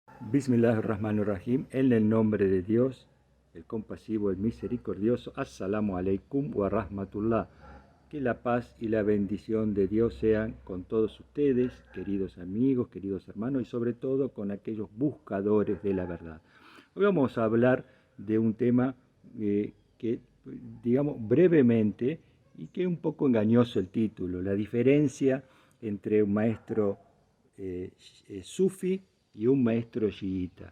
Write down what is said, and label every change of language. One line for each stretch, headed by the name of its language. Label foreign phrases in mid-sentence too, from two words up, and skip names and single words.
Arabic: Bismillahirrahmanirrahim,
Spanish: en el nombre de Dios, el compasivo, el misericordioso.
Arabic: السلام عليكم ورحمة الله.
Spanish: Que la paz y la bendición de Dios sean con todos ustedes, queridos amigos, queridos hermanos, y sobre todo con aquellos buscadores de la verdad. Hoy vamos a hablar de un tema que, digamos, brevemente, y que es un poco engañoso el título, la diferencia entre un maestro sufi y un maestro chiita.